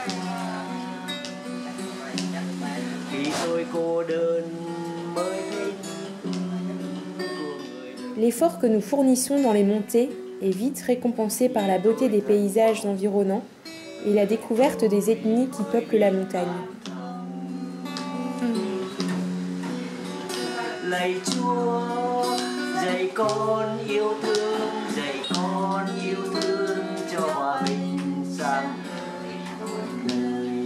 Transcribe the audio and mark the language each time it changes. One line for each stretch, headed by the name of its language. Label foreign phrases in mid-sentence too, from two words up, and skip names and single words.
Vietnamese: Khi tôi cô đơn mới thấy.
French: L'effort que nous fournissons dans les montées est vite récompensé par la beauté des paysages environnants et la découverte des ethnies qui peuplent la montagne.
Vietnamese: Lạy Chúa, dạy con yêu thương, dạy con yêu thương cho hòa bình sáng đời.